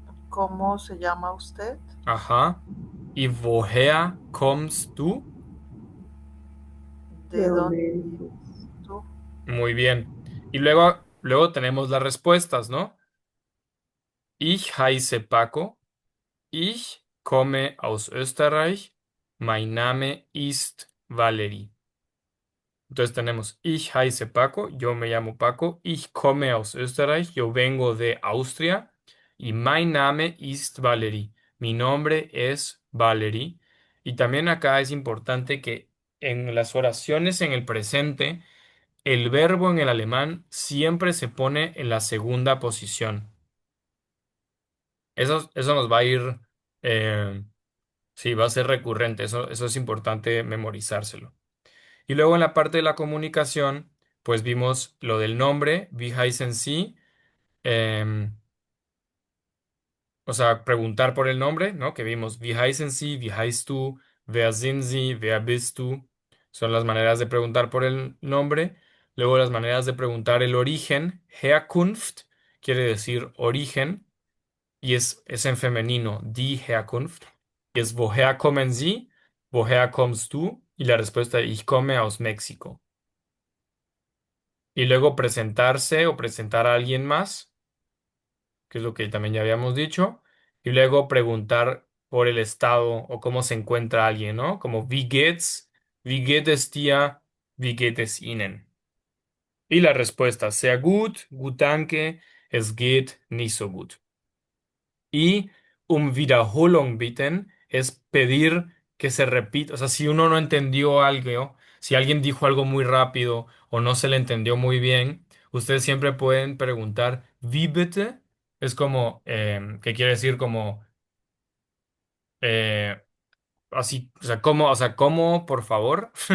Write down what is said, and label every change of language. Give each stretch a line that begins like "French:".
Spanish: ¿Cómo se llama usted? Ajá. ¿Y
German: woher kommst du?
Spanish: ¿De ¿De dónde dónde eres tú? eres tú? Muy bien. Y luego tenemos las respuestas, ¿no?
German: Ich heiße Paco. Ich komme aus Österreich. Mein Name ist Valerie.
Spanish: Entonces tenemos
German: Ich heiße Paco,
Spanish: yo me llamo Paco.
German: Ich komme aus Österreich,
Spanish: yo vengo de Austria. Y
German: mein Name ist Valerie.
Spanish: Mi nombre es Valerie. Y también acá es importante que en las oraciones en el presente, el verbo en el alemán siempre se pone en la segunda posición. Eso nos va a ir, eh, sí, va a ser recurrente. Eso es importante memorizárselo. Y luego en la parte de la comunicación, pues vimos lo del nombre,
German: wie heißen Sie,
Spanish: em, o sea, preguntar por el nombre, ¿no? Que vimos,
German: wie heißen Sie, wie heißt du, wer sind Sie, wer bist du.
Spanish: Son las maneras de preguntar por el nombre. Luego las maneras de preguntar el origen, Herkunft, quiere decir origen, y es en femenino, die Herkunft.
German: Y es woher kommen Sie, woher kommst du,
Spanish: y la respuesta,
German: ich komme aus México.
Spanish: Y luego presentarse o presentar a alguien más, que es lo que también ya habíamos dicho. Y luego preguntar por el estado o cómo se encuentra alguien, ¿no? Como
German: wie geht es dir, wie geht es Ihnen?
Spanish: Y la respuesta,
German: sehr gut, gut danke, es geht nicht so gut.
Spanish: Y Wiederholung bitten es pedir que se repita. O sea, si uno no entendió algo, si alguien dijo algo muy rápido o no se le entendió muy bien, ustedes siempre pueden preguntar,
German: wie bitte?
Spanish: Es como, que quiere decir como, eh, así, o sea, ¿cómo, por favor?